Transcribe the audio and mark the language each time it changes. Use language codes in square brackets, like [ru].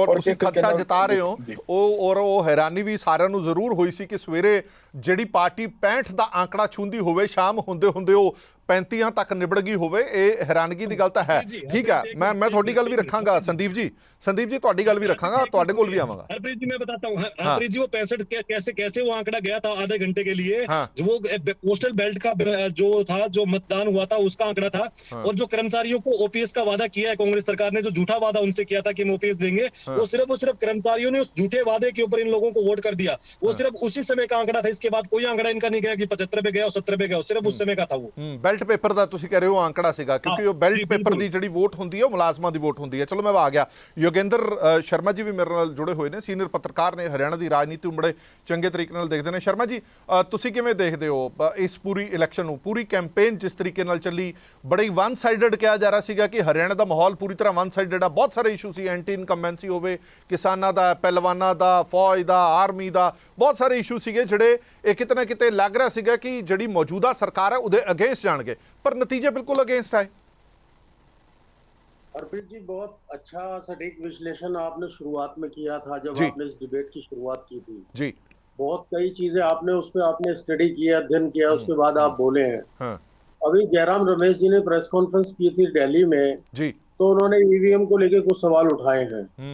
[pa] ਤੁਸੀਂ ਖਦਸ਼ਾ ਜਤਾ ਰਹੇ ਹੋ ਉਹ ਹੈਰਾਨੀ ਵੀ ਸਾਰਿਆਂ ਨੂੰ ਜ਼ਰੂਰ ਹੋਈ ਸੀ ਕਿ ਸਵੇਰੇ ਜਿਹੜੀ ਪਾਰਟੀ 65 ਦਾ ਆંકੜਾ ਛੂੰਦੀ ਹੋਵੇ, ਸ਼ਾਮ ਹੁੰਦੇ ਉਹ 35 ਤੱਕ ਨਿਬੜ ਗਈ ਹੋਵੇ, ਇਹ ਹੈਰਾਨਗੀ ਦੀ ਗੱਲ ਤਾਂ ਹੈ। ਠੀਕ ਹੈ, ਮੈਂ ਤੁਹਾਡੀ ਗੱਲ ਵੀ ਰੱਖਾਂਗਾ ਸੰਦੀਪ ਜੀ ਤੁਹਾਡੀ ਗੱਲ ਵੀ रखांगा, ਤੁਹਾਡੇ ਕੋਲ भी आवांगा। [hi] हरप्रीत जी मैं बताता हूँ, हरप्रीत जी वो 65 कैसे वो आंकड़ा गया था आधे घंटे के लिए। वो पोस्टल बैल्ट का जो था, जो मतदान हुआ था उसका आंकड़ा था। और जो कर्मचारियों को ओपीएस का वादा किया है कांग्रेस सरकार ने, जो झूठा वादा उनसे किया था कि हम ओपीएस देंगे, वो सिर्फ कर्मचारियों ने उस झूठे वादे के ऊपर इन लोगों को वोट कर दिया। वो सिर्फ उसी समय का आंकड़ा था, इसके बाद कोई आंकड़ा इनका नहीं गया कि 75 पे गया और 70 पे गया, सिर्फ उस समय का था। वो [pa] बेल्ट पेपर ਦਾ ਤੁਸੀਂ ਕਹਿ ਰਹੇ ਹੋ ਆਂਕੜਾ ਸੀਗਾ, ਕਿਉਂਕਿ ਉਹ ਬੈਲਟ ਪੇਪਰ ਦੀ ਜਿਹੜੀ ਵੋਟ ਹੁੰਦੀ ਹੈ ਉਹ ਮੁਲਾਜ਼ਮਾਂ ਦੀ ਵੋਟ ਹੁੰਦੀ ਹੈ। ਚਲੋ ਮੈਂ ਆ ਗਿਆ। ਯੋਗੇਂਦਰ ਸ਼ਰਮਾ ਜੀ ਵੀ ਮੇਰੇ ਨਾਲ ਜੁੜੇ ਹੋਏ ਨੇ, ਸੀਨੀਅਰ ਪੱਤਰਕਾਰ ਨੇ, ਹਰਿਆਣਾ ਦੀ ਰਾਜਨੀਤੀ ਨੂੰ ਬੜੇ ਚੰਗੇ ਤਰੀਕੇ ਨਾਲ ਦੇਖਦੇ ਨੇ। ਸ਼ਰਮਾ ਜੀ, ਤੁਸੀਂ ਕਿਵੇਂ ਦੇਖਦੇ ਹੋ ਇਸ ਪੂਰੀ ਇਲੈਕਸ਼ਨ ਨੂੰ, ਪੂਰੀ ਕੈਂਪੇਨ ਜਿਸ ਤਰੀਕੇ ਨਾਲ ਚੱਲੀ? ਬੜੀ ਵਨ ਸਾਈਡਡ ਕਿਹਾ ਜਾ ਰਿਹਾ ਸੀਗਾ ਕਿ ਹਰਿਆਣਾ ਦਾ ਮਾਹੌਲ ਪੂਰੀ ਤਰ੍ਹਾਂ ਵਨ ਸਾਈਡਡ ਆ, ਬਹੁਤ ਸਾਰੇ ਇਸ਼ੂ ਸੀ, ਐਂਟੀ ਇਨਕੰਬੈਂਸੀ ਹੋਵੇ, ਕਿਸਾਨਾਂ ਦਾ, ਪਹਿਲਵਾਨਾਂ ਦਾ, ਫੌਜ ਦਾ, ਆਰਮੀ ਦਾ, ਬਹੁਤ ਸਾਰੇ ਇਸ਼ੂ ਸੀਗੇ ਜਿਹੜੇ ਇਹ ਕਿਤੇ ਨਾ ਕਿਤੇ ਲੱਗ ਰਿਹਾ ਸੀਗਾ ਕਿ ਜਿਹੜੀ ਮੌਜੂਦਾ ਸਰਕਾਰ ਹੈ ਉਹਦੇ ਅਗੇਂਸਟ ਜਾਣਗੇ, [hi] पर नतीजे बिल्कुल अगेंस्ट आए। हरप्रीत जी, बहुत अच्छा सटीक विश्लेषण आपने शुरुआत में किया था जब आपने इस डिबेट की शुरुआत की थी जी। बहुत कई चीजें आपने उस पर आपने स्टडी किया, अध्ययन किया, उसके बाद आप बोले हैं। अभी जयराम रमेश जी ने प्रेस कॉन्फ्रेंस की थी दिल्ली में जी, तो उन्होंने ईवीएम को लेके कुछ सवाल उठाए हैं।